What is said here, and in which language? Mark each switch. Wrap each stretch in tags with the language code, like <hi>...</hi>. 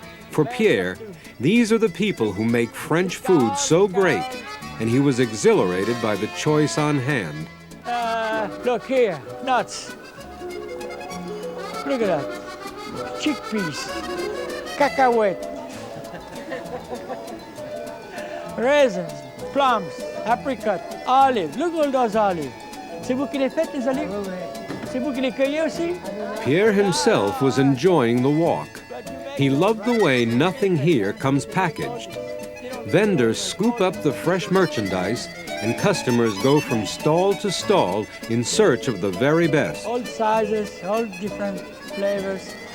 <en>For Pierre, these are the people who make French food so great, and he was exhilarated by the choice on hand. Look here, nuts. Look at that. Chickpeas, cacahuete, raisins, plums, apricot, olives. Look at all those olives.</en> <fr>C'est vous qui les faites, les olives? C'est vous qui les cueillez aussi?</fr> <en>Pierre himself was enjoying the walk. He loved the way nothing here comes packaged. Vendors scoop up the fresh merchandise, and customers go from stall to stall in search of the very best. All sizes, all different flavors.</en>